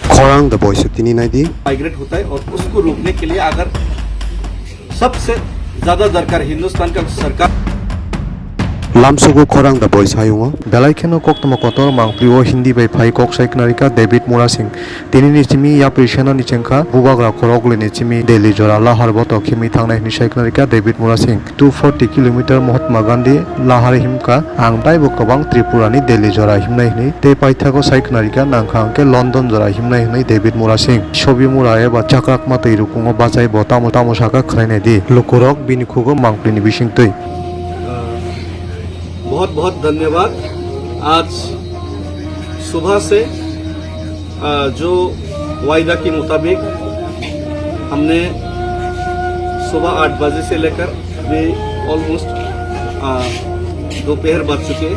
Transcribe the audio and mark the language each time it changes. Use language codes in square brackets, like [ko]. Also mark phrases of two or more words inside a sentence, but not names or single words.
[trp] खोरांग द बॉयस तिनी नाइदी [hi] माइग्रेट होता है और उसको रोकने के लिए अगर सबसे ज्यादा दरकार हिंदुस्तान का सरकार [trp] लामसुगु खोरांग द बॉयस हायुंगो बेलाइखेनो कोक्तम कोतर मांगप्रियो हिंदी बै फाइ कोक साइकनारिका डेविड मोरा सिंह तिनी निचिमी या प्रिशेना निचेंखा बुबाग्रा खोरगले निचिमी दिल्ली जरा लाहार बतो खिमी थांनाय नि साइकनारिका डेविड मोरा सिंह 240 किलोमीटर महात्मा गांधी लाहार हिमका आंगदाय बकबां त्रिपुरानि दिल्ली जरा हिमनाय नि ते पाइथाको साइकनारिका नांखांके लंदन जरा हिमनाय नि डेविड मोरा सिंह छबि मोरा एबा चाक्राकमा तैरुकुंगो बाजाय बता मता मसाका खरायनाय दि लुकुरक बिनिखुगो मांगप्रिनि बिसिंतै [hi] बहुत बहुत धन्यवाद। आज सुबह से जो वायदा के मुताबिक हमने सुबह 8 बजे से लेकर वे ऑलमोस्ट दोपहर बज चुके।